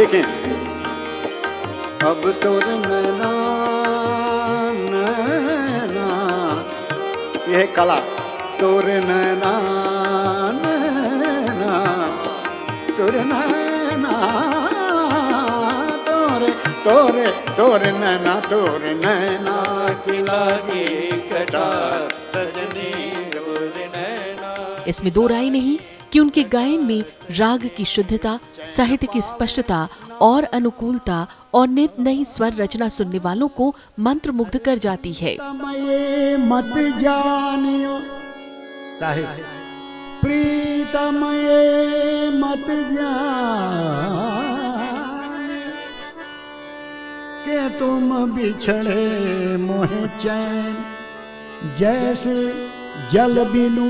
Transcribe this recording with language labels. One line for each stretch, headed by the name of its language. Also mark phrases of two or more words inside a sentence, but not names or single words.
Hindi: देखें, अब तोरे नैना नैना, यह कला, तोरे नैना नैना, तोरे नैना तोरे तोरे तोरे नैना, तोरे नैना की लागी कटार सजनी तोरे नैना। इसमें दो राय नहीं कि उनके गायन में राग की शुद्धता, साहित्य की स्पष्टता और अनुकूलता और नित नई स्वर रचना सुनने वालों को मंत्रमुग्ध कर जाती है। मत जानियो साहित्य प्रीतम ये मत जान के तुम बिछड़े मोह चैन जैसे जल बिनु।